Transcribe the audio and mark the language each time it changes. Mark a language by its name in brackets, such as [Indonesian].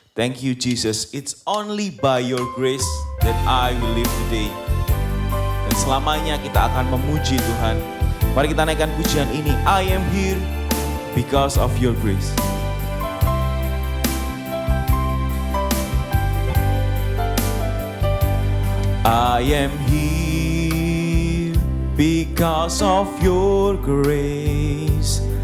[English] Thank you Jesus, it's only by your grace that I will live today. [Indonesian] Dan selamanya kita akan memuji Tuhan. Mari kita naikkan pujian ini. [English] I am here because of your grace. I am here because of your grace.